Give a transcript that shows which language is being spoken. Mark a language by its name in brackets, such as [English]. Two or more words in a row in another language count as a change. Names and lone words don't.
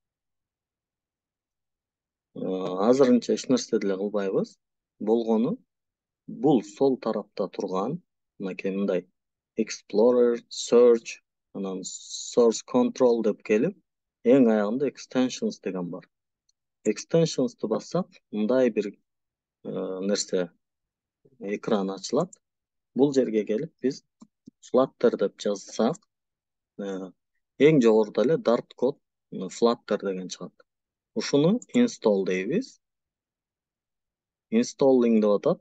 [Kyrgyz] Азырынча эч нерсе деле кылбайбыз. Болгону бул сол тарапта турган мынакей мындай Explorer, Search, анан Source Control деп келип, эң аягында Extensions деген бар. Extensions'ты бассак, мындай бир нерсе экран ачылат. Бул жерге келип биз Flutter деп жазсак, эң жогоруда эле Dart Code Flutter деген чыгат. Ушуну install дейбиз. Installing деп атат.